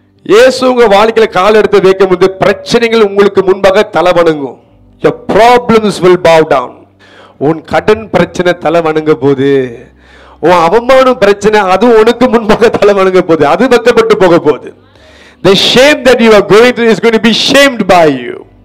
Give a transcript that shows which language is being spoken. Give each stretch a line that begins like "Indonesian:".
Tamil: இயேசு உங்க வாழ்க்கையில கால் எடுத்து வைக்கும் போது பிரச்சனைகள் உங்களுக்கு முன்பாக தலை வணங்கும்.
English: Your problems will bow down.
Tamil: உன் கடன் பிரச்சனை தலை வணங்க போது, உன் அவமானம் பிரச்சனை அது உனக்கு முன்பாக தலை வணங்க போது, அது வெட்கப்பட்டு போக போகுது.
English: The shame that you are going through is going to be shamed by you.